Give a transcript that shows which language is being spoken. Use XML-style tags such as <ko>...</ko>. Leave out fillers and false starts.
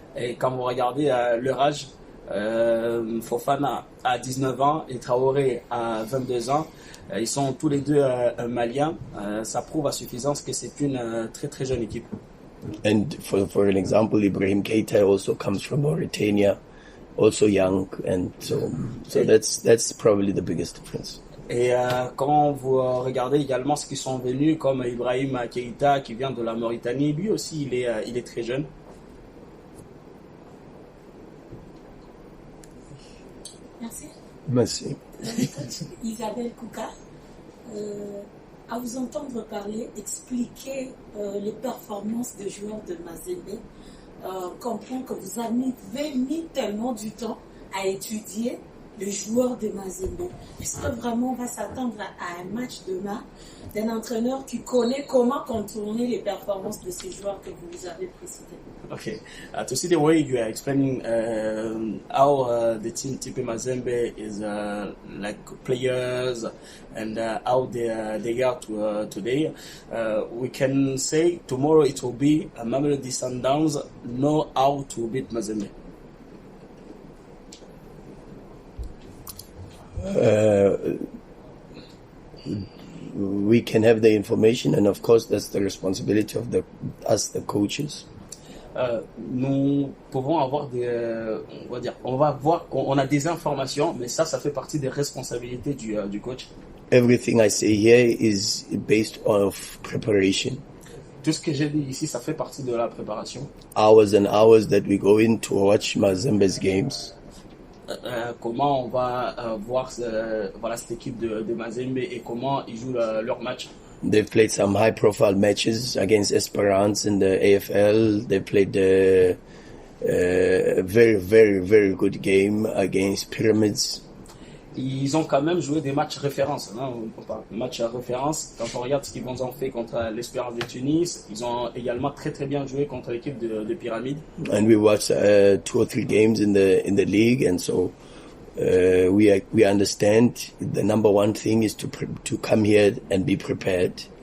<fr>Et quand vous regardez leur âge, Fofana a 19 ans et Traoré a 22 ans. Ils sont tous les deux maliens. Ça prouve à suffisance que c'est une très très jeune équipe.</fr> <en>And for an example, Ibrahim Keita also comes from Mauritania, also young, and so that's probably the biggest difference.</en> <fr>Et quand vous regardez également ceux qui sont venus, comme Ibrahim Keita qui vient de la Mauritanie, lui aussi il est très jeune. Merci. Merci. Isabelle Kouka, à vous entendre parler, expliquer les performances des joueurs de Mazembe, comprend que vous avez mis tellement du temps à étudier le joueur de Mazembe. Est-ce que vraiment on va s'attendre à un match demain d'un entraîneur qui connaît comment contourner les performances de ces joueurs que vous avez précités?</fr> <en>Okay, to see the way you are explaining how the team TP Mazembe is like players and how they are today, we can say tomorrow it will be Mamelodi Sundowns know how to beat Mazembe. We can have the information, and of course that's the responsibility of us, the coaches.</en> <fr>Nous pouvons avoir on a des informations, mais ça fait partie des responsabilités du coach.</fr> <en>Everything I say here is based off preparation.</en> <fr>Tout ce que j'ai dit ici, ça fait partie de la préparation.</fr> <en>Hours and hours that we go in to watch Mazembe's games. Comment on va voir cette équipe de Mazembe et comment ils jouent leur match. They've played some high-profile matches against Esperance in the AFL. They played a very, very, very good game against Pyramids.</en> <fr>Ils ont quand même joué des matchs références. Hein, matchs à référence. Quand on regarde ce qu'ils ont fait contre l'Espérance de Tunis, ils ont également très très bien joué contre l'équipe de Pyramides.</fr> <en>And we watched 2 or 3 games in the league, and so we understand the number one thing is to come here and be prepared.</en>